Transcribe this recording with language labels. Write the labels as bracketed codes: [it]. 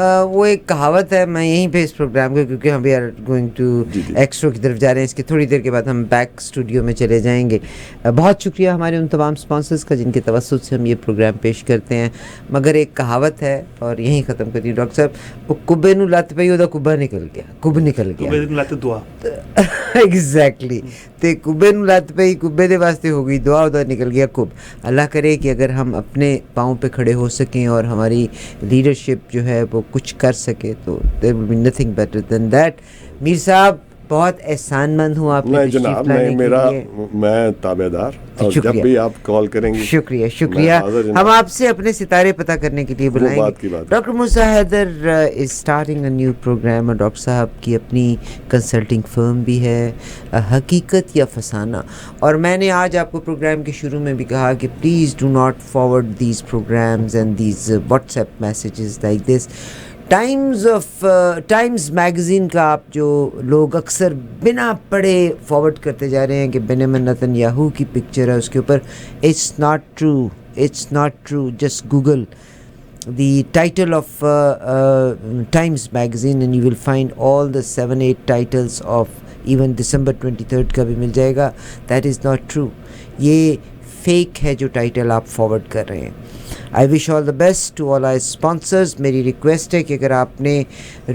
[ur] وہ ایک کہاوت ہے, میں یہیں پہ اس پروگرام کو, کیونکہ ہم [en] we are going to [ur] extro کی طرف جا رہے ہیں, اس کے تھوڑی دیر کے بعد ہم بیک اسٹوڈیو میں چلے جائیں گے. بہت شکریہ ہمارے ان تمام اسپانسرز کا جن کے توسط سے ہم یہ پروگرام پیش کرتے ہیں. مگر ایک کہاوت ہے اور یہیں ختم کرتی ہوں ڈاکٹر صاحب, وہ [pa] کبے نو لت پئی وہ کبا نکل گیا, [ur] کب نکل گیا. [pa] ایگزیکٹلی, تے کبے نو لت پئی, کبے دے واسطے ہو گئی دعا, ادھر نکل گیا کب. [ur] اللہ کرے کہ اگر ہم اپنے پاؤں پہ کھڑے ہو سکیں اور ہماری لیڈرشپ جو ہے وہ کچھ کر سکے تو [en] there will be nothing better than that. [ur] میر صاحب بہت احسان مند ہوں آپ نہیں جناب، نہیں، میرا میں تابع دار، اور جب بھی آپ کال کریں گے شکریہ شکریہ. ہم آپ سے اپنے ستارے پتہ کرنے کے لیے بلائیں گے. Doctor Musa Haider [en] is starting a new programme, [ur] اور ڈاکٹر صاحب کی اپنی کنسلٹنگ فرم بھی ہے، حقیقت یا فسانہ. اور میں نے آج آپ کو پروگرام کے شروع میں بھی کہا کہ [en] Please do not forward these programmes and these WhatsApp messages like this. [ur] Times magazine کا آپ جو لوگ اکثر بنا پڑھے فارورڈ کرتے جا رہے ہیں کہ بنیامن نتن یاہو کی پکچر ہے اس کے اوپر، [en] It's not true. Just Google the title of Times magazine and you will find all the 7-8 titles of even December 23rd [ur] کا بھی مل جائے گا. [en] That is not true. [ur] یہ فیک ہے جو ٹائٹل آپ فارورڈ کر رہے ہیں. [en] I wish all the best to all our sponsors. [ur] میری ریکویسٹ ہے کہ اگر آپ نے